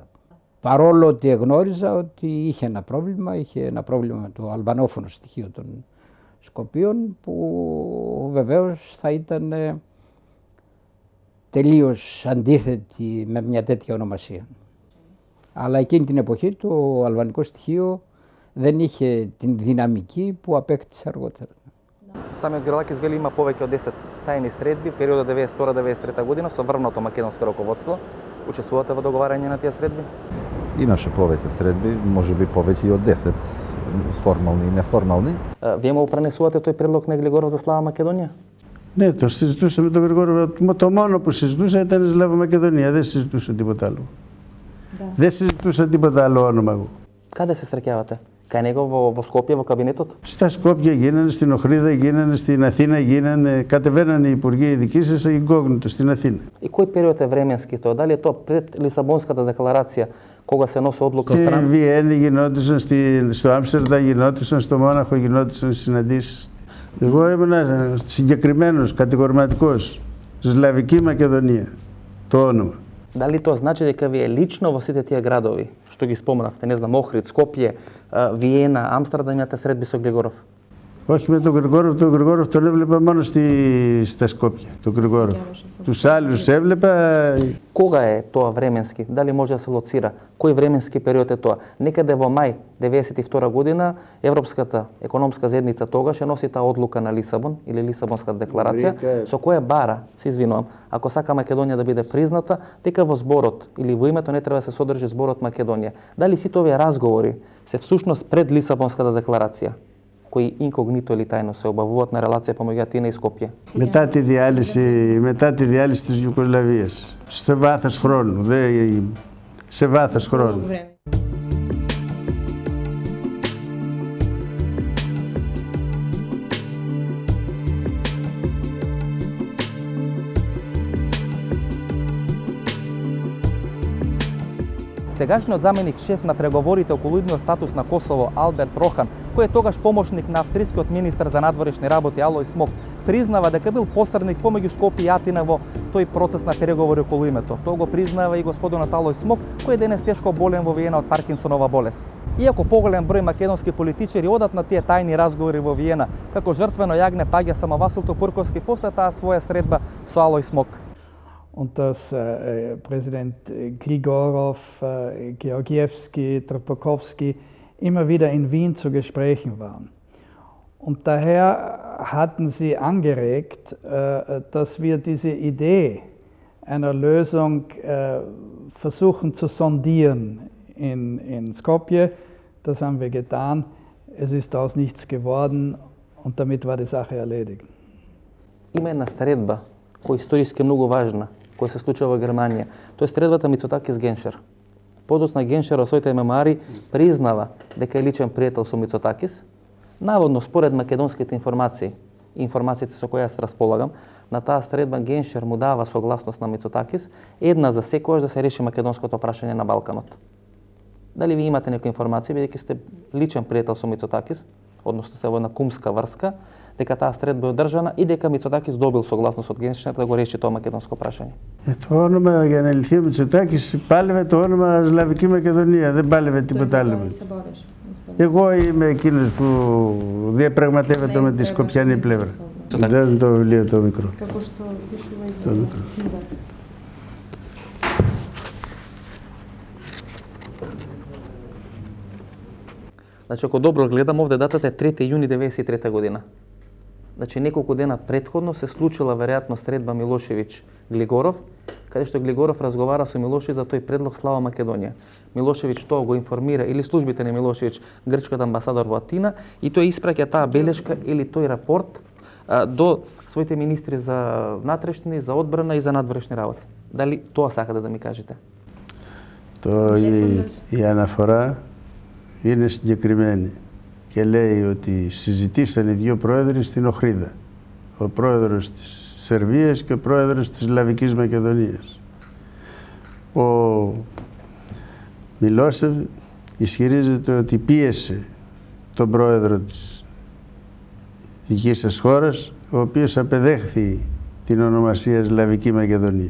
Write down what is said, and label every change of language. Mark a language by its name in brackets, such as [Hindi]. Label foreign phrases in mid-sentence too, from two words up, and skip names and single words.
[Greek] Παρόλο ότι εγνώριζα ότι είχε ένα πρόβλημα με το αλβανόφωνο στοιχείο των Σκοπίων, που βεβαίως θα ήταν τελείως αντίθετη με μια τέτοια ονομασία. Αλλά εκείνη την εποχή το αλβανικό στοιχείο δεν είχε την δυναμική που απέκτησε αργότερα. [Macedonian] Самиот Грилакис вели има повеќе од 10 тајни средби, периодот 92-93 година со врвното македонско раководство. Учествувате во договарање на тие средби? Имаше повеќе средби, може би повеќе и од 10, формални и неформални. Вие му пренесувате тој предлог на Глигоров за Слава Македонија? [Greek] Ναι, το συζητούσα με τον Γρηγόροφ. Το μόνο που συζητούσα ήταν Σλάβο Μακεδονία. Δεν συζητούσα τίποτα άλλο. Δεν συζητούσα τίποτα άλλο όνομα εγώ. [Macedonian] Каде се среќавате? Кај него во Скопје, во кабинетот? [Greek] Στα Σκόπια γίνανε, στην Οχρίδα γίνανε, στην Αθήνα γίνανε, κατεβαίνανε οι υπουργοί ειδικοί σας incognito στην Αθήνα. [Macedonian] И кој период е временски тоа? Дали е тоа пред Лисабонската декларација, кога се носи одлука [Greek] Στη [Macedonian] страна? [Greek] Βιέννη γινόντουσαν, στο Άμστερνταμ γινόντουσαν, στο Μόναχο γινόντουσαν συναντήσεις. Εγώ ήμουν συγκεκριμένος, κατηγορηματικός. Σλαβική Μακεδονία, το όνομα. [Macedonian] Дали тоа значи дека ви е лично во сите тие градови, што ги спомнавте, не знам, Охрид, Скопје, Виена, Амстердам, имате средби со Глигоров? [Greek] Όχι με τον Γρηγόροφ τον έβλεπα μόνο στα Σκόπια, τον Γρηγόροφ. Τους άλλους έβλεπα... [Macedonian] Кога е тоа временски? Дали може да се лоцира? Кој временски период е тоа? Некаде во мај 1992 година Европската економска заедница тогаш носи таа одлука на Лисабон или Лисабонската декларација, со која бара, се извинувам, ако сака Македонија да биде призната, дека во зборот или во името не треба да се содржи зборот Македонија. Дали сите овие разговори се всушност пред Лисабонската декларација, кои инкогнито или тајно се обавуваат на релација помеѓу Атина и Скопје? [Greek] Μετά τη διάλυση της Ιουγκοσλαβίας, σε βάθος χρόνου, σε βάθος χρόνου. [Macedonian] Сегашниот заменик шеф на преговорите околу идниот статус на Косово, Алберт Рохан, кој е тогаш помошник на австрискиот министер за надворешни работи Алој Смок, признава дека бил посредник помеѓу Скопје и Атина во тој процес на преговори околу името. Тоа го признава и господинот Алој Смок, кој е денес тешко болен во Виена од Паркинсонова болест. Иако поголем број македонски политичари одат на тие тајни разговори во Виена, како жртвено јагне паѓа само Васил Топурковски после таа своја средба со Алој Смок. [German] Und dass Präsident Gligorov, Georgievski, Trpakowski immer wieder in Wien zu Gesprächen waren. Und daher hatten sie angeregt, dass wir diese Idee einer Lösung versuchen zu sondieren in Skopje. Das haben wir getan. Es ist daraus nichts geworden und damit war die Sache erledigt. [Macedonian] Има една средба која историски е многу важна, која се случува во Германија. Тоа е средбата Мицотакис Геншер. Подосна Геншер во своите мемоари признава дека е личен пријател со Мицотакис. Наводно според македонските информации, информациите со кои јас располагам, на таа средба Геншер му дава согласност на Мицотакис, една за секојаш да се реши македонското прашање на Балканот. Дали ви имате некоја информација, бидејќи сте личен пријател со Мицотакис, односно се во една кумска врска, дека таа средба е одржана и дека Мицотакис добил согласност од Геншер да го реши тоа македонско прашање. [Greek] Το όνομα για να λυθεί ο Μητσοτάκης πάλευε το όνομα Σλαβική Μακεδονία, δεν πάλευε τίποτα άλλο. Εγώ είμαι εκείνος που διαπραγματεύεται με τη σκοπιανή πλευρά. Δεν το βιβλίο το μικρό. Το μικρό. [Macedonian] Значи, ако добро гледам, овде датата е 3 јуни 1993 година. Значи, неколку дена предходно се случила веројатно средба Милошевиќ-Глигоров, каде што Глигоров разговара со Милошевиќ за тој предлог Слава Македонија. Милошевиќ тоа го информира или службите на Милошевиќ, грчкиот амбасадор во Атина, и тој испраќа таа белешка или тој рапорт до своите министри за внатрешни, за одбрана и за надворешни работи. Дали тоа сакате да ми кажете? [Greek] Η αναφορά είναι συγκεκριμένη και λέει ότι συζητήσαν οι δύο πρόεδροι στην Οχρίδα. Ο πρόεδρος της Σερβίας και ο πρόεδρος της Σλαβικής Μακεδονίας. Ο Μιλόσεβ ισχυρίζεται ότι πίεσε τον πρόεδρο της δικής σας χώρας, ο οποίος απεδέχθη την ονομασία Σλαβική Μακεδονία.